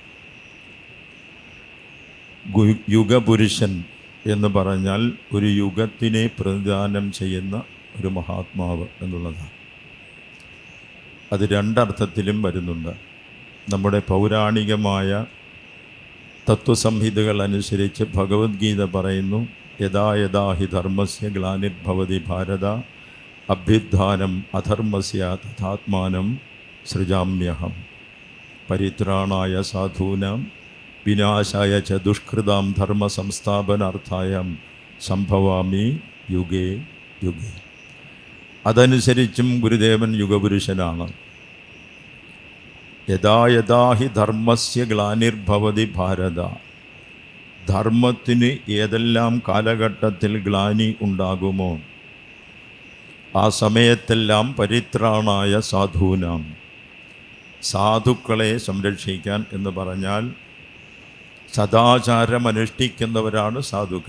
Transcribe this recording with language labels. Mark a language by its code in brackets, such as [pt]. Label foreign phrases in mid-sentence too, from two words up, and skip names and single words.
[ml] യുഗപുരുഷൻ എന്ന് പറഞ്ഞാൽ ഒരു യുഗത്തിനെ പ്രതിദാനം ചെയ്യുന്ന ഒരു മഹാത്മാവ് എന്നുള്ളതാണ്. അത് രണ്ടർത്ഥത്തിലും വരുന്നുണ്ട്. നമ്മുടെ പൗരാണികമായ തത്വസംഹിതകൾ അനുസരിച്ച് ഭഗവത്ഗീത പറയുന്നു, [sa] യഥാ യഥാ ഹി ധർമ്മസ്യ ഗ്ലാനിർഭവതി ഭാരത അഭ്യുത്ഥാനം അധർമ്മസ്യ തഥാത്മാനം സൃജാമ്യഹം പരിത്രാണായ സാധൂനാം വിനാശായ ച ദുഷ്കൃതാം ധർമ്മ സംസ്ഥാപനാർത്ഥായം സംഭവാമി യുഗേ യുഗേ. [ml] അതനുസരിച്ചും ഗുരുദേവൻ യുഗപുരുഷനാണ്. [sa] യഥാ യഥാ ഹി ധർമ്മസ്യ ഗ്ലാനിർഭവതി ഭാരത, [ml] ധർമ്മത്തിന് ഏതെല്ലാം കാലഘട്ടത്തിൽ ഗ്ലാനി ഉണ്ടാകുമോ ആ സമയത്തെല്ലാം [sa] പരിത്രാണായ സാധൂനാം, [ml] സാധുക്കളെ സംരക്ഷിക്കാൻ എന്ന് പറഞ്ഞാൽ സദാചാരം അനുഷ്ഠിക്കുന്നവരാണ് സാധുക്കൾ.